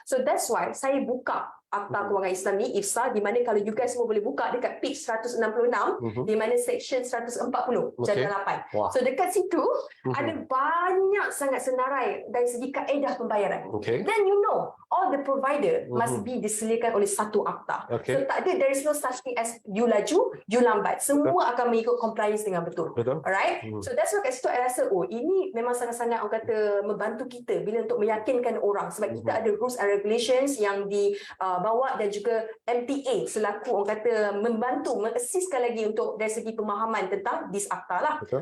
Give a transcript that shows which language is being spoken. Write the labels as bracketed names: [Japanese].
[English] So that's why [Malay] saya buka Akta Kewangan Islam ni, IFSA, di mana kalau [English] you guys [Malay] semua boleh buka dekat page 166, di mana section 140, jadwal 8. So dekat situ ada banyak sangat senarai dari segi kaedah pembayaran. [English] Then you know, all the provider must be [Malay] disediakan oleh satu akta. [English] So [Malay] tak ada, [English] there is no such thing as you [Malay] laju, [English] you [Malay] lambat. Semua akan mengikut compliance dengan betul. [English] Alright? So that's why [Malay] kat situ I rasa, ini memang sangat-sangat orang kata membantu kita bila untuk meyakinkan orang. Sebab kita ada [English] rules and regulations [Malay] yang di bawa, dan juga MTA selaku orang kata membantu, mengassistkan lagi untuk dari segi pemahaman tentang this akta lah.